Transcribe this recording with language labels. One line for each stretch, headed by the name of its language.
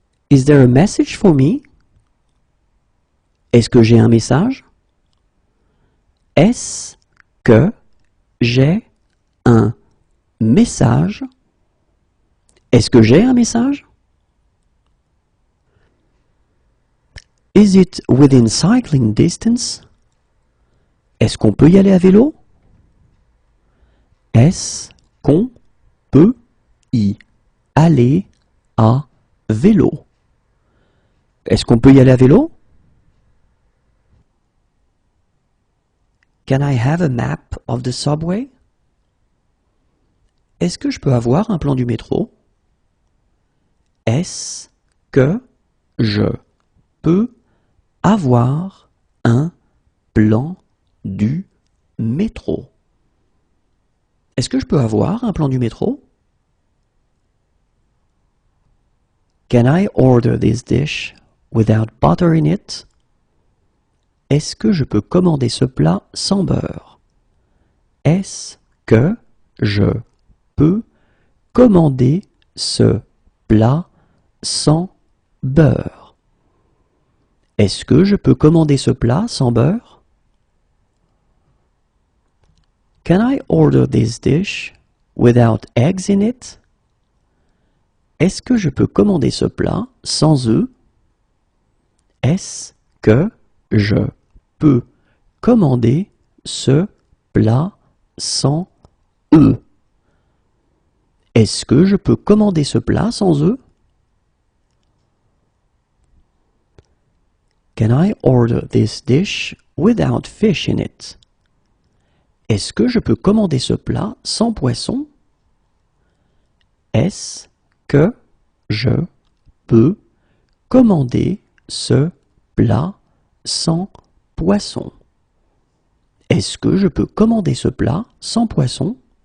English: Is there a message for me?
French: Est-ce que j'ai un message? Est-ce que j'ai un message? Est-ce que j'ai un message?
English: Is it within cycling distance?
French: Est-ce qu'on peut y aller à vélo? Est-ce qu'on peut y aller à vélo? Est-ce qu'on peut y aller à vélo?
English: Can I have a map of the subway?
French: Est-ce que je peux avoir un plan du métro? Est-ce que je peux avoir un plan du métro? Est-ce que je peux avoir un plan du métro?
English: Can I order this dish without butter in it?
French: Est-ce que je peux commander ce plat sans beurre? Est-ce que je peux commander ce plat sans beurre? Est-ce que je peux commander ce plat sans beurre?
English: Can I order this dish without eggs in it?
French: Est-ce que je peux commander ce plat sans œufs? Est-ce que je peux commander ce plat sans œufs? Est-ce que je peux commander ce plat sans œufs?
English: Can I order this dish without fish in it?
French: Est-ce que je peux commander ce plat sans poisson? Est-ce que je peux commander ce plat sans poisson? Est-ce que je peux commander ce plat sans poisson?